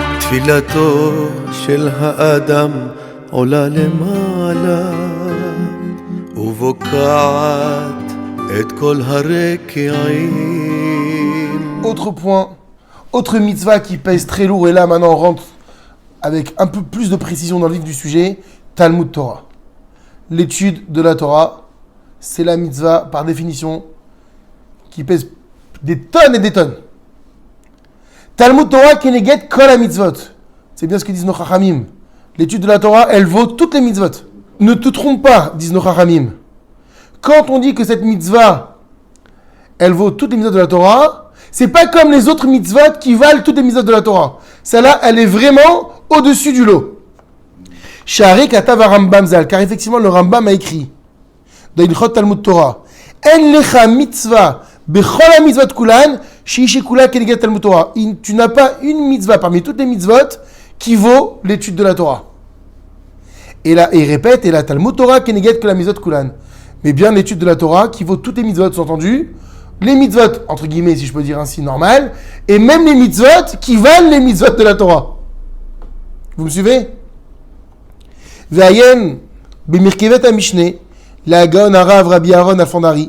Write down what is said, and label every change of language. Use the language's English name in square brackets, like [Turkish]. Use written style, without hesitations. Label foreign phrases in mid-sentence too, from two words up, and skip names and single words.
[Hebrew] תפילתו של האדם עולה למעלה ובוקעת את כל הרקיעים. [French] Autre point, autre mitzvah qui pèse très lourd, et là maintenant on rentre avec un peu plus de précision dans le vif du sujet, Talmud Torah. L'étude de la Torah, c'est la mitzvah par définition qui pèse des tonnes et des tonnes. [Hebrew] תלמוד תורה כנגד כל המצוות. [French] C'est bien ce que disent nos chachamim. L'étude de la Torah, elle vaut toutes les mitzvot. Ne te trompe pas, disent nos chachamim. Quand on dit que cette mitzvah, elle vaut toutes les mitzvot de la Torah, c'est pas comme les autres mitzvot qui valent toutes les mitzvot de la Torah. Celle-là, elle est vraiment au-dessus du lot. [Hebrew] שהרי כתב רמב״ם ז״ל, [French] car effectivement le Rambam a écrit dans Ilchot Talmud Torah, [Hebrew] אין לך מצווה בכל המצוות כולן שהיא שקולה כנגד תלמוד תורה. [French] Tu n'as pas une mitzvah parmi toutes les mitzvot qui vaut l'étude de la Torah. Et là, il répète, et la [Hebrew] תלמוד תורה כנגד כל המצוות כולן. [French] Mais bien l'étude de la Torah qui vaut toutes les mitzvot, sous-entendu, les mitzvot, entre guillemets, si je peux dire ainsi, normal, et même les mitzvot qui valent les mitzvot de la Torah. Vous me suivez? [Hebrew] ועיין במרכבת המשנה, [French] la Gaon Harav Rabbi Aaron Alfandari.